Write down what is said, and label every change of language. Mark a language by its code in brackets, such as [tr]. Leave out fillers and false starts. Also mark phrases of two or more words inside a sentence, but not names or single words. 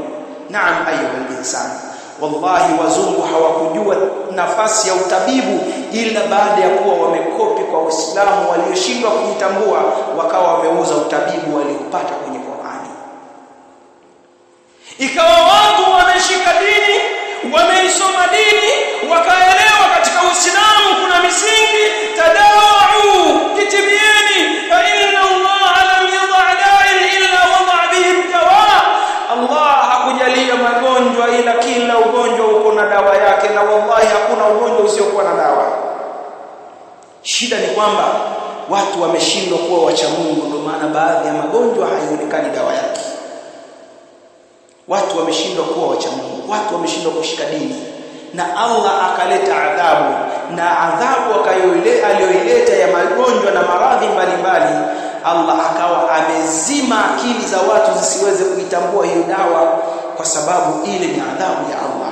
[sw] Naam [ar] أيها الإنسان, [sw] wallahi wazungu hawakujua nafasi ya utabibu ila baada ya kuwa wamekopi kwa Waislamu walioshindwa kujitambua, wakawa wameuza utabibu waliopata kwenye Qur'ani. Ikawa watu wameshika dini, wameisoma dini, wakaelewa katika Uislamu kuna misingi, tadawau, kitibieni, [ar] فإن الله لم يضع داء إلا وضع به دواء. [sw] Allah hakujalia magonjwa ila kila ugonjwa uko na dawa yake, na wallahi hakuna ugonjwa usiokuwa na dawa. Shida ni kwamba watu wameshindwa kuwa wacha Mungu, ndio maana baadhi ya magonjwa haionekani dawa yake. Watu wameshindwa kuwa wacha Mungu, watu wameshindwa kushika dini, na Allah akaleta adhabu, na adhabu aliyoileta ya magonjwa na maradhi mbalimbali, Allah akawa amezima akili za watu zisiweze kuitambua hiyo dawa, kwa sababu ile ni adhabu ya Allah.